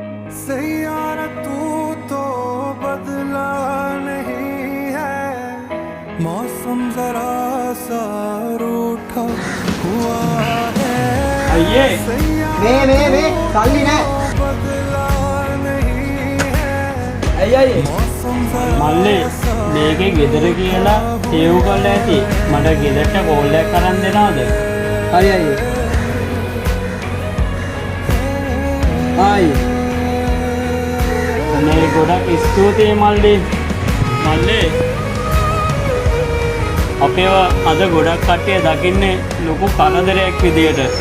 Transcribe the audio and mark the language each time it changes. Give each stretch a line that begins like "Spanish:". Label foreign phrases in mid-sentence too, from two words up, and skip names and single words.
Hindi: सैयारा तू तो बदला नहीं है, मौसम जरा सा रूठा हुआ है।
Sinhala: අයියේ මේ සල්ලි නෑ.
Hindi: बदला नहीं है,
Sinhala: අයියේ
Hindi: मौसम जरा
Sinhala: මල්ලේ මේකේ ගෙදර කියලා සේව් කරලා ඇති. මට ගෙදරට කෝල් එකක් කරන් දෙනවද? හරි අයියේ. ආයි මේ ගොඩක් ස්තුතියි මල්ලේ. මල්ලේ අපේව අද ගොඩක් කට්ටිය දකින්නේ ලොකු කරදරයක් විදියට.